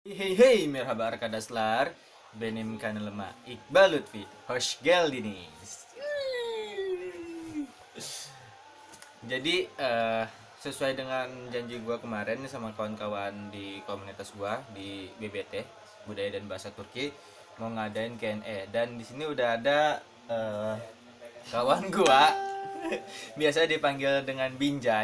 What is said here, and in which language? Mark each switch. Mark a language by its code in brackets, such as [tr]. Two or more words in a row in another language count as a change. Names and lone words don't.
[tr] Hei hei merhaba arkadaşlar. Benim kanalıma Iqbal Lutfi. Hoş geldiniz. [id] Jadi sesuai dengan janji gua kemarin nih sama kawan-kawan di komunitas gua di BBT Budaya dan Bahasa Turki mau ngadain Q&A dan di sini udah ada kawan gua biasa dipanggil dengan Binjai.